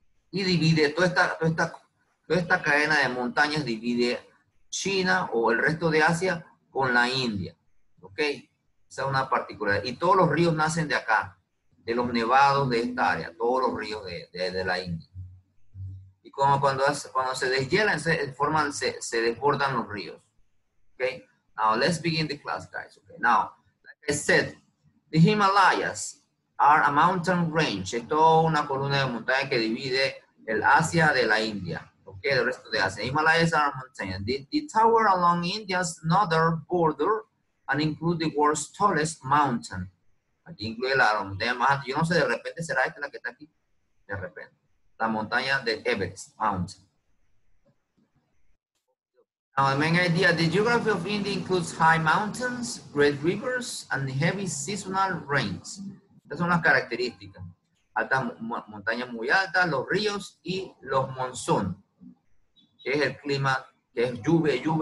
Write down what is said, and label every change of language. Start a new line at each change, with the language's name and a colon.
Spanish: Y divide toda esta cadena de montañas, divide China o el resto de Asia con la India. ¿Ok? Esa es una particularidad. Y todos los ríos nacen de acá, de los nevados de esta área, todos los ríos de la India. Y cuando se deshielan, se desbordan los ríos. Okay?
English: Now, let's begin the class, guys. Okay? Now, like I said, the Himalayas are a mountain range.
Spanish: Es toda una columna de montaña que divide el Asia de la India. Okay, el resto de Asia.
English: Himalayas are mountains. The tower along India's northern border and include the world's tallest mountain.
Spanish: Aquí incluye la montaña más alta. Yo no sé, de repente será esta la que está aquí. De repente. La montaña de Everest Mountain.
English: Now, the main idea, the geography of India includes high mountains, great rivers, and heavy seasonal rains.
Spanish: Estas son las características. Altas montañas muy altas, los ríos y los monzones, que es el clima, que es lluvia.